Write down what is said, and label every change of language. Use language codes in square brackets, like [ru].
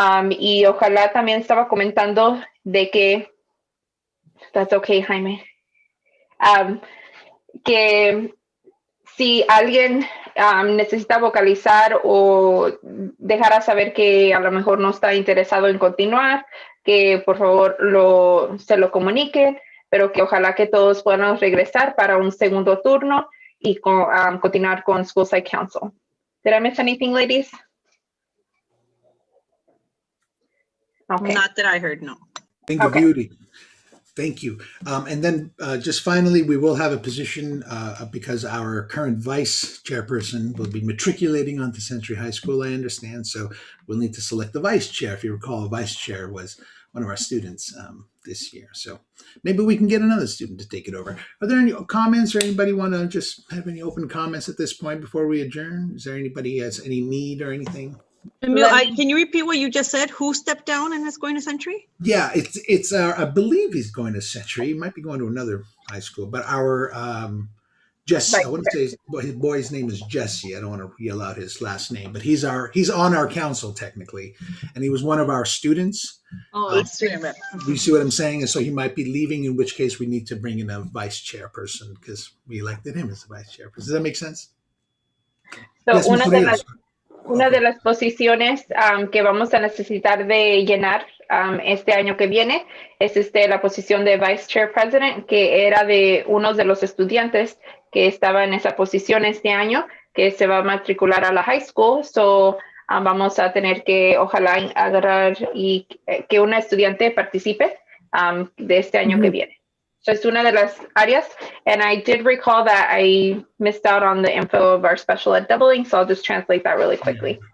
[es] Y ojalá también estaba comentando de que, [en] that's okay, Jaime, [es] que si alguien necesita vocalizar o dejar saber que a lo mejor no está interesado en continuar, que por favor se lo comuniquen, pero que ojalá que todos puedan regresar para un segundo turno y continuar con School Site Council. [en] Did I miss anything, ladies? Okay. Not that I heard, no. Thank you, Beauty. Thank you. And then just finally, we will have a position because our current vice chairperson will be matriculating onto Century High School, I understand. So we'll need to select the vice chair. If you recall, the vice chair was one of our students this year. So maybe we can get another student to take it over. Are there any comments or anybody want to just have any open comments at this point before we adjourn? Is there anybody has any need or anything? Emil, can you repeat what you just said? Who stepped down and is going to Century? Yeah, it's I believe he's going to Century. He might be going to another high school, but our Jesse, I want to say his boy's name is Jesse. I don't want to yell out his last name, but he's on our council technically, and he was one of our students. Oh, that's student rep. You see what I'm saying? And so he might be leaving, in which case we need to bring in a vice chairperson because we elected him as the vice chairperson. Does that make sense? So Yes, [es] una de las posiciones que vamos a necesitar de llenar este año que viene es la posición de Vice Chair President, que era de uno de los estudiantes que estaba en esa posición este año, que se va a matricular a la high school. So, vamos a tener que, ojalá, agarrar y que una estudiante participe de este año que viene. So es una de las áreas, [en] and I did recall that I missed out on the info of our special ed doubling, so I'll just translate that really quickly.